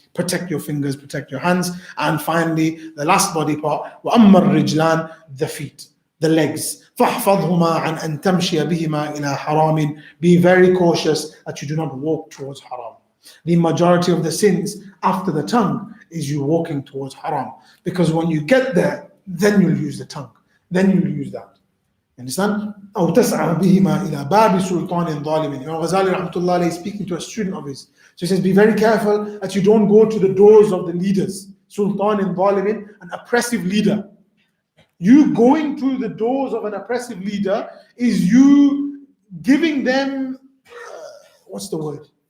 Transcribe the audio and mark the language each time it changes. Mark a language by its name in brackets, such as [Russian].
[English] Protect your fingers, protect your hands. And finally, the last body part, [Arabic] وَأَمَّا الرِّجْلَانِ, [English] the feet, the legs. [Arabic] فَاحْفَظْهُمَا عَنْ أَن تَمْشِيَ بِهِمَا إِلَى حَرَامٍ. [English] Be very cautious that you do not walk towards haram. The majority of the sins after the tongue is you walking towards haram. Because when you get there, then you'll use the tongue. Then you'll use that. Understand? [Arabic] أو تسعى بهما إلى باب سلطان ظالم. [English] Imam Ghazali rahmatullah alayhi is speaking to a student of his. So he says, be very careful that you don't go to the doors of the leaders. Sultan zalimin, an oppressive leader. You going to the doors of an oppressive leader is you giving them, what's the word?